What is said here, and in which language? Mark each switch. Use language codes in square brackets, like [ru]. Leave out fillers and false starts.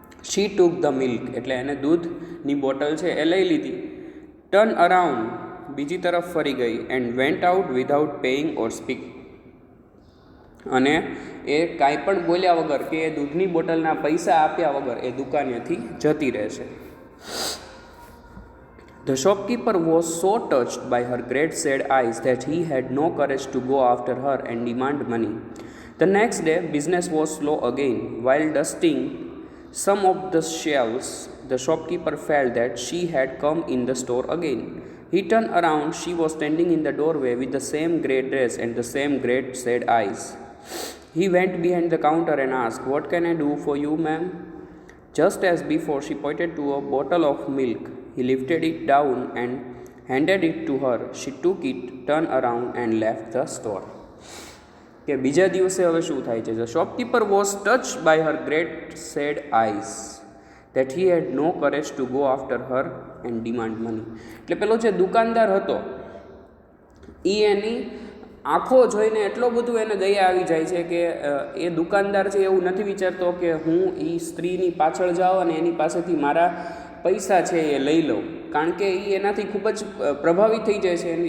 [en] she took the milk, [gu] એટલે એને દૂધની બોટલ છે એ લઈ લીધી. [en] turn around, [gu] બીજી તરફ ફરી ગઈ. [en] and went out without paying or speak, અને [gu] એ કાંઈ પણ બોલ્યા વગર કે એ દૂધની બોટલના પૈસા આપ્યા વગર એ દુકાનેથી જતી રહેશે. [en] The shopkeeper was so touched by her great sad eyes that he had no courage to go after her and demand money. The next day, business was slow again. While dusting some of the shelves, the shopkeeper felt that she had come in the store again. He turned around. She was standing in the doorway with the same grey dress and the same great sad eyes. He went behind the counter and asked, "What can I do for you, ma'am?" Just as before, she pointed to a bottle of milk. He lifted it down and handed it to her. She took it, turned around and left the store. [gu] કે બીજા દિવસે હવે શું થાય છે? [en] The shopkeeper was touched by her great sad eyes that he had no courage to go after her and demand money. [gu] એટલે પેલો જે દુકાનદાર હતો એ એની આંખો જોઈને એટલો બધું એને દયા આવી જાય છે કે એ દુકાનદાર છે એવું નથી વિચારતો કે હું એ સ્ત્રીની પાછળ જાઉં અને એની પાસેથી મારા પૈસા છે એ લઈ લઉં, કારણ કે એ એનાથી ખૂબ જ પ્રભાવિત થઈ જાય છે.